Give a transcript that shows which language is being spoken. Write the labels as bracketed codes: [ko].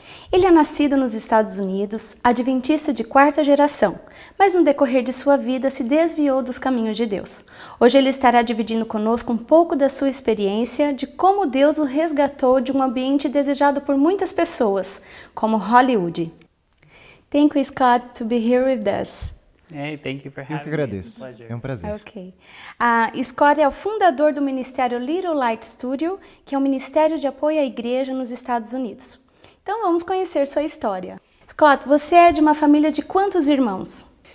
[pt] Ele é nascido nos Estados Unidos, adventista de quarta geração, mas no decorrer de sua vida se desviou dos caminhos de Deus. Hoje ele estará dividindo conosco um pouco da sua experiência de como Deus o resgatou de um ambiente desejado por muitas pessoas, como Hollywood. [en] Thank you, Scott, to be here with us. Hey, thank you for having [pt] Eu que agradeço. [en] me. It's a pleasure. [pt] É um prazer. Ok. Scott é o fundador do Ministério Little Light Studio, que é um ministério de apoio à igreja nos Estados Unidos. Então vamos conhecer sua história. Scott, você é de uma família de quantos irmãos?